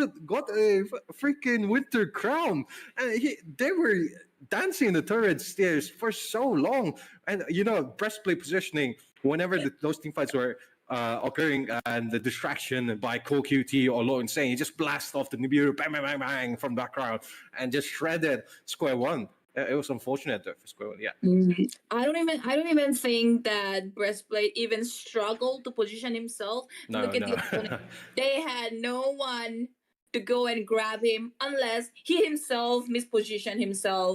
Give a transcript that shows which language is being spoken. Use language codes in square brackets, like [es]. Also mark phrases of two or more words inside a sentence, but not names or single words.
[en] freaking winter crown, and they were dancing in the turret stairs for so long, and breastplate positioning whenever those team fights were occurring, and the distraction by QT or Lord Insane, he just blast off the Nibiru, bang, bang, bang, bang from background, and just shredded Square One. It was unfortunate though for Square One, yeah. I don't even think that Breastplate even struggled to position himself. Look at the opponent. They had no one to go and grab him unless he himself mispositioned himself.